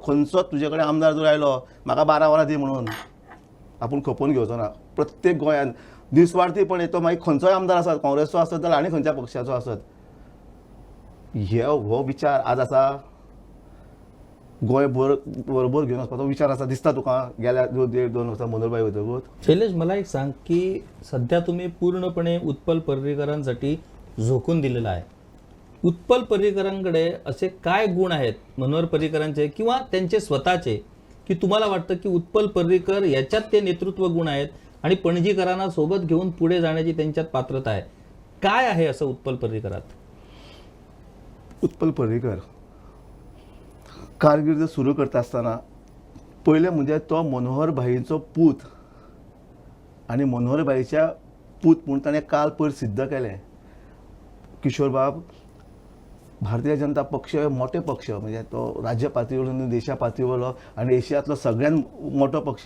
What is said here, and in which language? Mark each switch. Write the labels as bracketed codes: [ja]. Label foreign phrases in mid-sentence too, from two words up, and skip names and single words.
[kok] खंयचोच तुजे कडेन आमदार जर आयलो म्हाका 12 वरां दी म्हणून, आपूण खपोवन घेवचो ना. प्रत्येक गोंयांत निस्वार्थीपणे तो मागीर खंयचोय आमदार आसत, काँग्रेसचो आसत जाल्यार आनी खंयच्या पक्षाचो आसत, हो विचार आज आसा गोंय बरोबर घेवन वचपाचो विचार आसा दिसता तुका गेल्या 1.5-2 वर्सां मनोहरभाई वतकूच. [mr] शैलेश, मला एक सांग की सध्या तुम्ही पूर्णपणे उत्पल पर्रीकरांसाठी झोकून दिलेला आहे. उत्पल पर्रीकरांकडे असे काय गुण आहेत मनोहर पर्रीकरांचे किंवा त्यांचे स्वतःचे की तुम्हाला वाटतं की उत्पल पर्रीकर याच्यात ते नेतृत्व गुण आहेत आणि पणजीकरांना सोबत घेऊन पुढे जाण्याची त्यांच्यात पात्रता आहे? काय आहे असं उत्पल पर्रीकरात? [kok] उत्पल पर्रीकर कारकिर्द सुरू करता आसतना पयलें म्हणजे तो मनोहरभाईचो पूत आनी मनोहरभाईच्या पूत म्हूण ताणें काल पयर सिद्ध केलें. किशोरबाब भारतीय जनता पक्ष हे मोठे पक्ष, म्हणजे तो राज्य पातळीवरलो देशा पातळीवरलो आनी एशियांतलो सगळ्यात मोठो पक्ष.